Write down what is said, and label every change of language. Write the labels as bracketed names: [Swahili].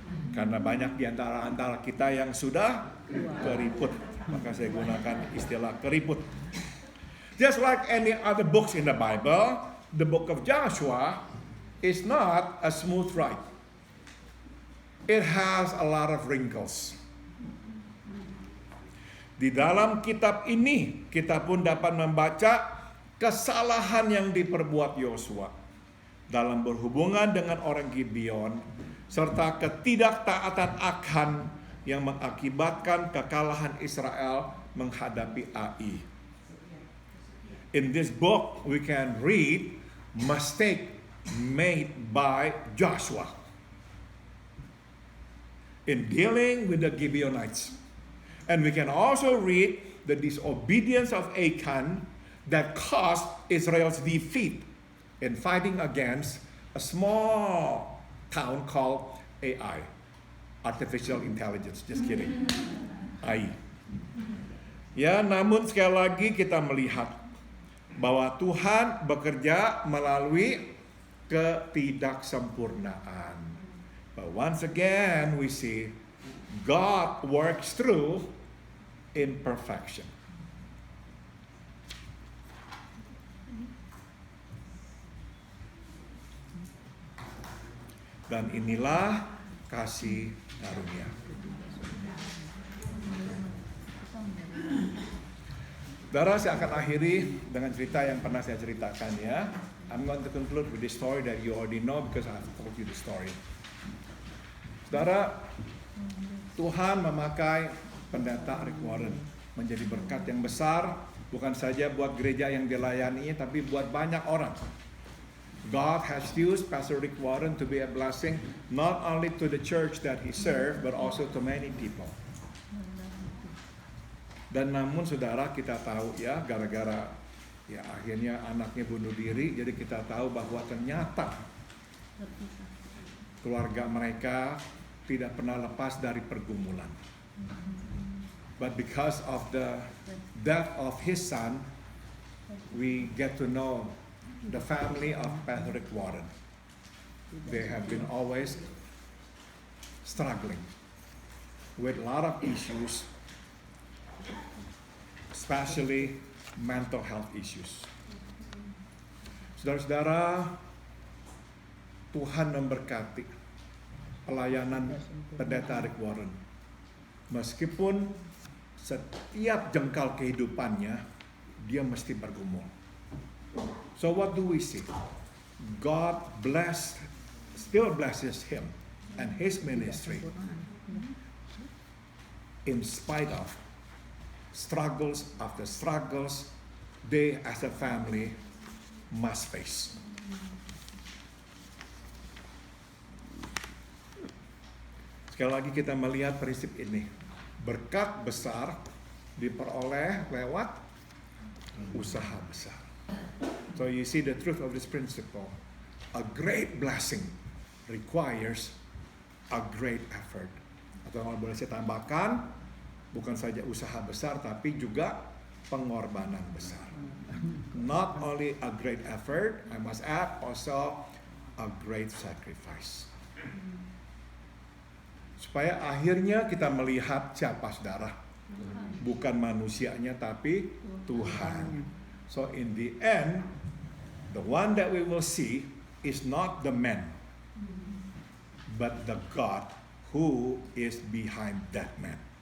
[Indonesian] Karena banyak di antara kita yang sudah keriput. Maka saya gunakan istilah keriput. [English] Just like any other books in the Bible, the book of Joshua is not a smooth ride. It has a lot of wrinkles. [Indonesian] Di dalam kitab ini, kita pun dapat membaca kesalahan yang diperbuat Yosua dalam berhubungan dengan orang Gibeon, serta ketidaktaatan Achan yang mengakibatkan kekalahan Israel menghadapi Ai. [English] In this book, we can read mistake made by Joshua in dealing with the Gibeonites. And we can also read the disobedience of Achan that caused Israel's defeat in fighting against a small town called AI, artificial intelligence. Just kidding. AI. [Indonesian] Ya, namun sekali lagi kita melihat bahwa Tuhan bekerja melalui ketidaksempurnaan. [English] But once again we see God works through imperfection. [Indonesian] Dan inilah kasih karunia. Saudara, saya akan akhiri dengan cerita yang pernah saya ceritakan, ya. [English] I'm going to conclude with this story that you already know because I have told you the story. [Indonesian] Saudara, Tuhan memakai pendeta Rick Warren menjadi berkat yang besar, bukan saja buat gereja yang dilayani, tapi buat banyak orang. [English] God has used Pastor Rick Warren to be a blessing not only to the church that he served, but also to many people. [Indonesian] Dan namun saudara, kita tahu ya, gara-gara ya akhirnya anaknya bunuh diri, jadi kita tahu bahwa ternyata keluarga mereka tidak pernah lepas dari pergumulan. [English] But because of the death of his son, we get to know the family of Pastor Rick Warren. They have been always struggling with a lot of issues, especially mental health issues. [Indonesian] Saudara-saudara, Tuhan memberkati pelayanan pendeta Rick Warren. Meskipun setiap jengkal kehidupannya, dia mesti bergumul. [English] So what do we see? God still blesses him and his ministry in spite of struggles after struggles they as a family must face. [Indonesian] Sekali lagi kita melihat prinsip ini. Berkat besar diperoleh lewat usaha besar. [English] So you see the truth of this principle. A great blessing requires a great effort. [Indonesian] Atau kalau boleh saya tambahkan, bukan saja usaha besar tapi juga pengorbanan besar. [English] Not only a great effort, I must add also a great sacrifice. [Indonesian] Supaya akhirnya kita melihat siapa saudara. Bukan manusianya tapi Tuhan. [English] So in the end, the one that we will see is not the man, but the God who is behind that man.